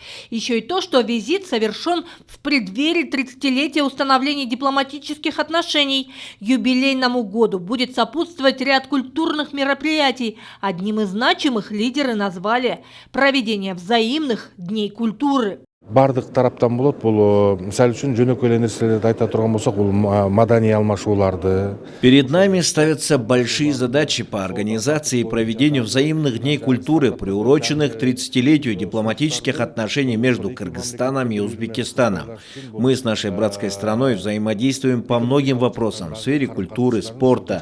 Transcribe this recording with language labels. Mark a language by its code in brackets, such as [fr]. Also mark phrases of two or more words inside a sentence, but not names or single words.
[ru] Еще и то, что визит совершен в преддверии 30-летия установления дипломатических отношений. Юбилейному году будет сопутствовать ряд культурных мероприятий. Одним из значимых лидеры назвали проведение взаимных дней культуры. [ky] Бардык тараптан болот, бул мисалы үчүн жөнөкөй эле нерселерди айта турган болсок, бул маданий алмашууларды. [ru] Перед нами ставятся большие задачи по организации и проведению взаимных дней культуры, приуроченных к 30-летию дипломатических отношений между Кыргызстаном и Узбекистаном. Мы с нашей братской страной взаимодействуем по многим вопросам в сфере культуры, спорта.